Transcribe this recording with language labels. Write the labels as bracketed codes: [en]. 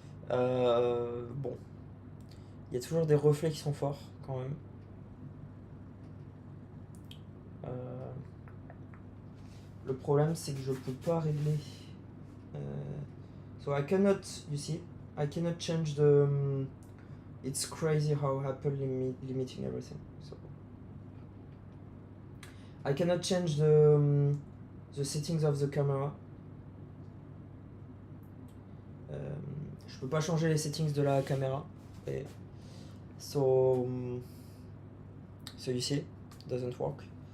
[fr] Bon, il y a toujours des reflets qui sont forts quand même. Le problème, c'est que je peux pas régler. [en] So I cannot, you see, I cannot change the. It's crazy how Apple limiting everything. So I cannot change the settings of the camera. [fr] Je peux pas changer les settings de la caméra. Et [en] so you see, doesn't work.